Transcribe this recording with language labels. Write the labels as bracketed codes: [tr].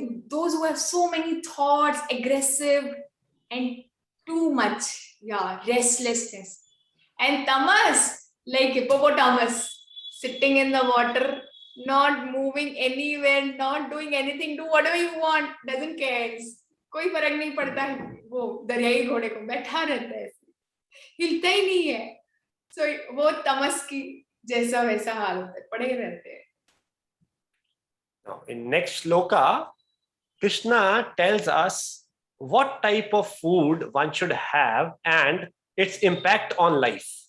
[en] Those who have so many thoughts, aggressive and too much, restlessness. And Tamas, like hippopotamus, sitting in the water, not moving anywhere, not doing anything, do whatever you want, doesn't care. [hi] कोई फर्क नहीं पड़ता है, वो दरियाई घोड़े को बैठा रहता है, हिलता ही नहीं है. So वो तमस की जैसा वैसा हाल होता है, पड़े रहते हैं. [en] Now, in next shloka, Krishna tells us what type of food one should have and its impact on life.